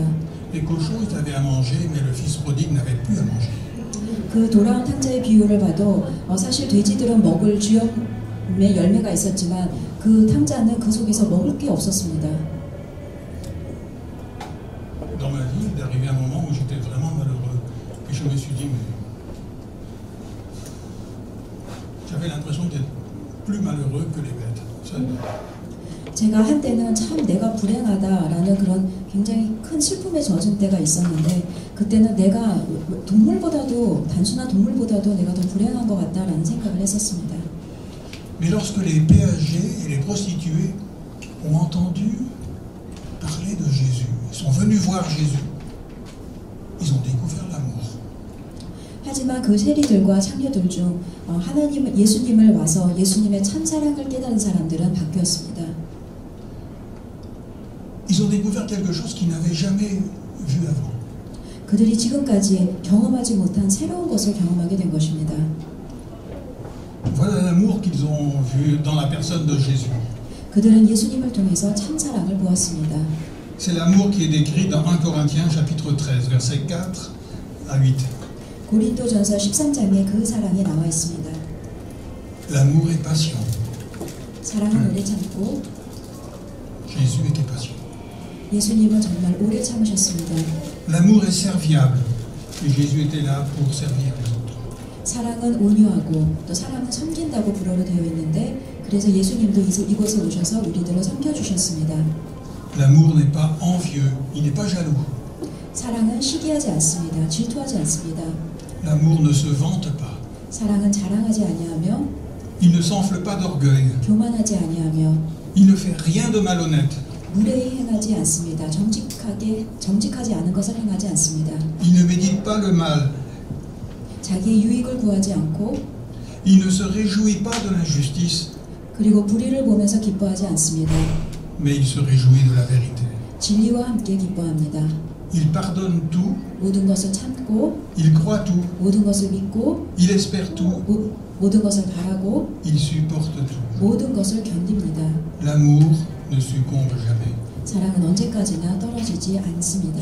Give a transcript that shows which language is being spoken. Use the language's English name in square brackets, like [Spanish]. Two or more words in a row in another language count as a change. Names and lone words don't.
[French] Les cochons, ils avaient à manger, mais le fils prodigue n'avait plus à manger. [Korean] 그 돌아온 탕자의 비유를 봐도 사실 돼지들은 먹을 주염의 열매가 있었지만 그 탕자는 그 속에서 먹을 게 없었습니다. [French] Dans ma vie, il est arrivé un moment où j'étais vraiment malheureux. Et je me suis dit, mais j'avais l'impression d'être plus malheureux que les bêtes. [Korean] 제가 한때는 참 내가 불행하다라는 그런 굉장히 큰 슬픔에 젖은 때가 있었는데 그때는 내가 단순한 동물보다도 내가 더 불행한 것 같다라는 생각을 했었습니다. [French] Mais lorsque les péagers et les prostituées ont entendu parler de Jésus, ils sont venus voir Jésus, ils ont découvert l'amour. [Korean] 하지만 그 세리들과 창녀들 중 예수님을 와서 예수님의 참사랑을 깨달은 사람들은 바뀌었습니다. [French] Ils ont découvert quelque chose qu'ils n'avaient jamais vu avant. [Korean] 그들이 지금까지 경험하지 못한 새로운 것을 경험하게 된 것입니다. [French] Voilà l'amour qu'ils ont vu dans la personne de Jésus. [Korean] 그들은 예수님을 통해서 참사랑을 보았습니다. [French] C'est l'amour qui est décrit dans 1 Corinthiens chapitre 13, versets 4 à 8. [Korean] 고린도전서 13장에 그 사랑이 나와 있습니다. [French] L'amour est patient. [Korean] 사랑은 오래 참고 [French] Jésus était patient. [Korean] 예수님은 정말 오래 참으셨습니다. [French] L'amour est serviable. Et Jésus était là pour servir les autres. [Korean] 사랑은 온유하고 또 사랑은 섬긴다고 불어로 되어 있는데 그래서 예수님도 이곳에 오셔서 우리들을 섬겨주셨습니다. [French] L'amour n'est pas envieux, il n'est pas jaloux. [Korean] 사랑은 시기하지 않습니다. 질투하지 않습니다. [French] L'amour ne se vante pas. [Korean] 사랑은 자랑하지 아니하며 [French] Il ne s'enfle pas d'orgueil. [Korean] 교만하지 아니하며 [French] Il ne fait rien de malhonnête. [Korean] 무례히 행하지 않습니다. 정직하지 않은 것을 행하지 않습니다. [French] Il ne médite pas le mal. [Korean] 자기의 유익을 구하지 않고 [French] Il ne se réjouit pas de l'injustice. [Korean] 그리고 불의를 보면서 기뻐하지 않습니다. [French] Mais il se réjouit de la vérité. [Korean] 진리와 함께 기뻐합니다. [French] Il pardonne tout. [Korean] 모든 것을 참고 [French] Il croit tout. [Korean] 모든 것을 믿고 [French] Il espère tout. [Korean] 모든 것을 바라고 [French] Il supporte tout. [Korean] 모든 것을 견딥니다. [French] L'amour ne succombe jamais. [Korean] 사랑은 언제까지나 떨어지지 않습니다.